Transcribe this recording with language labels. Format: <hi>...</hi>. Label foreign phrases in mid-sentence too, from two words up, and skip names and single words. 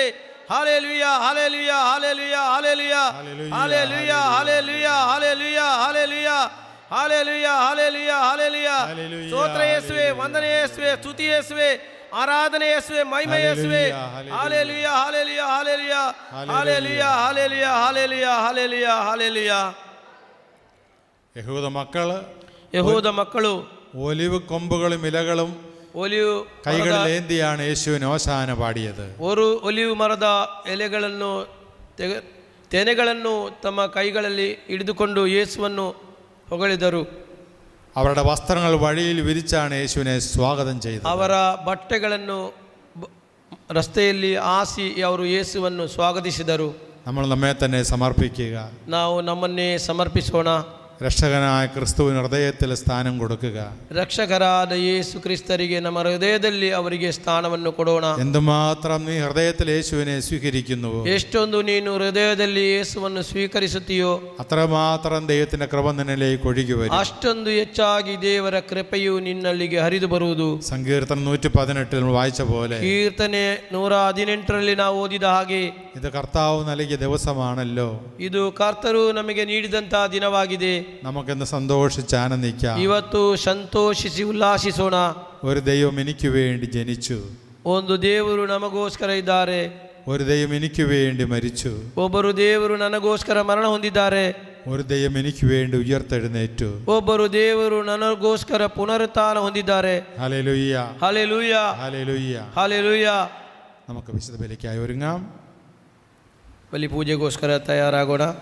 <kn>ಹಲ್ಲೆಲೂಯ, ಹಲ್ಲೆಲೂಯ, ಹಲ್ಲೆಲೂಯ, ಹಲ್ಲೆಲೂಯ, ಹಲ್ಲೆಲೂಯ, ಹಲ್ಲೆಲೂಯ, ಹಲ್ಲೆಲೂಯ, ಹಲ್ಲೆಲೂಯ, ಹಲ್ಲೆಲೂಯ, ಹಲ್ಲೆಲೂಯ, ಹಲ್ಲೆಲೂಯ. ಸ್ತೋತ್ರ ಯೇಸುವೆ, ವಂದನೆ ಯೇಸುವೆ, ಸ್ತುತಿ ಯೇಸುವೆ, ಆರಾಧನೆ ಯೇಸುವೆ, ಮಹಿಮೆ ಯೇಸುವೆ. ಹಲ್ಲೆಲೂಯ, ಹಲ್ಲೆಲೂಯ, ಹಲ್ಲೆಲೂಯ, ಹಲ್ಲೆಲೂಯ, ಹಲ್ಲೆಲೂಯ, ಹಲ್ಲೆಲೂಯ, ಹಲ್ಲೆಲೂಯ, ಹಲ್ಲೆಲೂಯ. ಯೆಹೂದ ಮಕ್ಕಳು</kn> <ml>ഒലിവ് കൊമ്പുകളും ഇലകളും കൈകളിലേന്തിയാണ് യേശുവിന് ഓശാന പാടിയത്.</ml> <kn>ഒരു ಒಲಿವ್ ಮರದ ಎಲೆಗಳನ್ನು ತೆನೆಗಳನ್ನು ತಮ್ಮ ಕೈಗಳಲ್ಲಿ ಹಿಡಿದುಕೊಂಡು ಯೇಸುವನ್ನು ಹೊಗಳಿದರು.</kn> <ml>അവരുടെ വസ്ത്രങ്ങൾ വഴിയിൽ വിരിച്ചാണ് യേശുവിനെ സ്വാഗതം ചെയ്തത്.</ml> <kn>ಅವರ ಬಟ್ಟೆಗಳನ್ನು ರಸ್ತೆಯಲ್ಲಿ ಹಾಸಿ ಅವರು ಯೇಸುವನ್ನು ಸ್ವಾಗತಿಸಿದರು.</kn> <ml>നമ്മൾ നമ്മെ തന്നെ സമർപ്പിക്കുക.</ml> <kn>ನಾವು ನಮ್ಮನ್ನೇ ಸಮರ್ಪಿಸೋಣ.</kn> <ml>രക്ഷകനായ ക്രിസ്തുവിന് ഹൃദയത്തിൽ സ്ഥാനം കൊടുക്കുക.</ml> <kn>ರಕ್ಷಕರಾದ ಯೇಸು ಕ್ರಿಸ್ತರಿಗೆ ನಮ್ಮ ಹೃದಯದಲ್ಲಿ ಅವರಿಗೆ ಸ್ಥಾನವನ್ನು ಕೊಡೋಣ.</kn> <ml>എന്തുമാത്രം നീ ഹൃദയത്തിൽ യേശുവിനെ സ്വീകരിക്കുന്നുവോ,</ml> <kn>ಎಷ್ಟೊಂದು ನೀನು ಹೃದಯದಲ್ಲಿ ಯೇಸುವನ್ನು ಸ್ವೀಕರಿಸುತ್ತೀಯೋ</kn> <ml>അത്രമാത്രം ദൈവത്തിന്റെ കൃപ നിന്നിലേക്ക് ഒഴുകി വരും.</ml> <kn>ಅಷ್ಟೊಂದು ಹೆಚ್ಚಾಗಿ ದೇವರ ಕೃಪೆಯು ನಿನ್ನಲ್ಲಿಗೆ ಹರಿದು ಬರುವುದು.</kn> <ml>സങ്കീർത്തനം 118 വായിച്ച പോലെ,</ml> <kn>ಕೀರ್ತನೆ 118ರಲ್ಲಿ ನಾವು ಓದಿದ ಹಾಗೆ,</kn> <ml>ഇത് കർത്താവ് നൽകിയ ദിവസമാണല്ലോ,</ml> <kn>ಇದು ಕರ್ತರು ನಮಗೆ ನೀಡಿದಂತಹ ದಿನವಾಗಿದೆ.</kn> <ml>നമുക്കെന്ന് സന്തോഷിച്ച് ആനന്ദിക്കാം.</ml> <kn>ಇವತ್ತು ಸಂತೋಷಿಸಿ ಉಲ್ಲಾಸಿಸೋಣ.</kn> <ml>ഒരു ദൈവം എനിക്ക് വേണ്ടി ജനിച്ചു,</ml> <kn>ಒಂದು ದೇವರು ನಮಗೋಸ್ಕರ ಇದ್ದಾರೆ.</kn> <ml>ഒരു ദൈവം എനിക്ക് വേണ്ടി മരിച്ചു,</ml> <kn>ಒಬ್ಬರು ದೇವರು ನನಗೋಸ್ಕರ ಮರಣ ಹೊಂದಿದ್ದಾರೆ.</kn> <ml>ഒരു ദൈവം എനിക്ക് വേണ്ടി ഉയർത്തെഴുന്നേറ്റു,</ml> <kn>ಒಬ್ಬರು ದೇವರು ನನಗೋಸ್ಕರ ಪುನರುತ್ಥಾನ ಹೊಂದಿದ್ದಾರೆ.</kn> <ml>ഹല്ലേലൂയ,</ml> <kn>ಹಲ್ಲೆಲೂಯ,</kn> <ml>ഹല്ലേലൂയ.</ml> <kn>ಹಲ್ಲೆಲೂಯ.</kn> <ml>നമുക്ക് വിശുദ്ധ ബലിക്കായി ഒരുങ്ങാം.</ml> <kn>ಬಲಿ ಪೂಜೆಗೋಸ್ಕರ ತಯಾರಾಗೋಣ.</kn>